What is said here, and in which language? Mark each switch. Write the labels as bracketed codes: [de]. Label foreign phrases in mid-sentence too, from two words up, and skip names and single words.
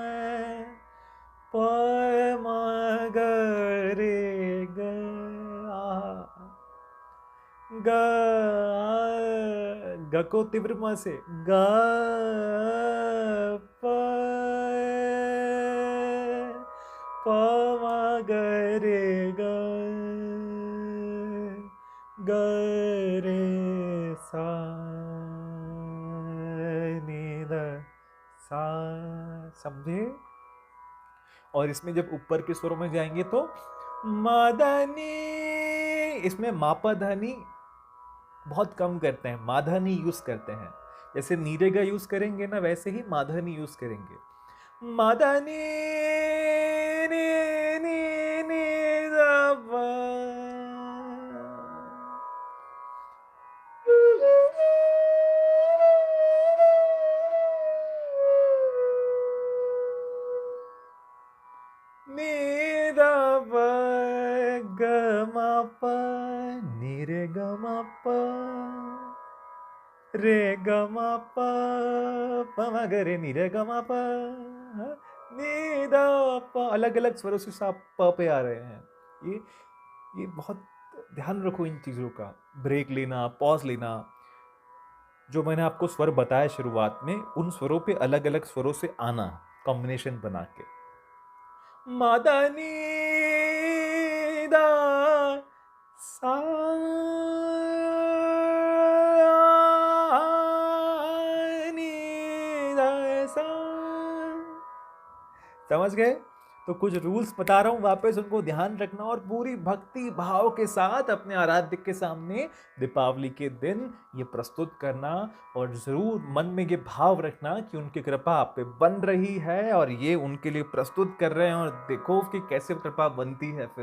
[hi] प म ग रे ग ग ग को तीव्र म से ग प प म ग रे ग ग रे सा नी ध सा। समझे? और इसमें जब ऊपर के स्वरों में जाएंगे तो मदनी, इसमें मापा धनी बहुत कम करते हैं, माधनी यूज करते हैं। जैसे नीरेगा यूज करेंगे ना, वैसे ही माधनी यूज करेंगे। माधनी नी नी नी दा पा। नी दा पा ग म प नी रे ग म प रे ग म प प म ग रे नी रे ग म प नी दा प। अलग अलग स्वरों से आप प पे आ रहे हैं। ये बहुत ध्यान रखो इन चीजों का। ब्रेक लेना, पॉज लेना। जो मैंने आपको स्वर बताया शुरुआत में, उन स्वरों पे अलग अलग स्वरों से आना, कॉम्बिनेशन बना के। मादानी दा सा नी दा सा। समझ गए? तो कुछ रूल्स बता रहा हूं, वापस उनको ध्यान रखना और पूरी भक्ति भाव के साथ अपने आराध्य के सामने दीपावली के दिन ये प्रस्तुत करना। और जरूर मन में ये भाव रखना कि उनकी कृपा आप पे बन रही है और ये उनके लिए प्रस्तुत कर रहे हैं, और देखो कि कैसे कृपा बनती है फिर।